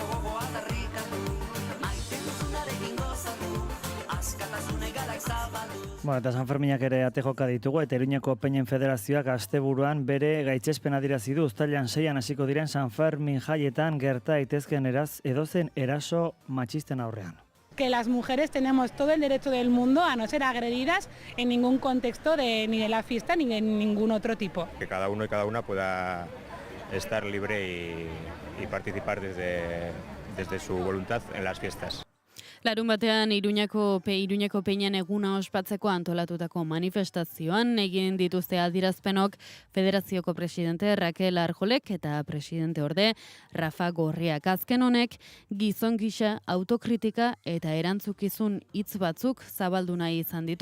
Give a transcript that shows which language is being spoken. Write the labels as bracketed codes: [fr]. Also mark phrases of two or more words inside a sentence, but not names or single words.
[eu] Askatasun egalak zabalduz Eta San Ferminak ere ate joka ditugu, eta Iruñeko Peinen Federazioak asteburuan bere gaitzespena adierazi du uztailean 6an hasiko diren San Fermin jaietan gerta daitezkeen edozen eraso matxisten aurrean. [es] Que las mujeres tenemos todo el derecho del mundo a no ser agredidas en ningún contexto ni de la fiesta ni de ningún otro tipo. Que cada uno y cada una pueda estar libre y participar desde su voluntad en las fiestas. [eu] Larun batean Iruñeko Peinen eguna ospatzeko antolatutako manifestazioan egin dituzte adierazpenok Federazioko presidente Raquel Arjolek eta presidente orde Rafa Gorriak. Azken honek gizon gisa autokritika eta erantzukizun hitz batzuk zabaldu nahi izan ditu.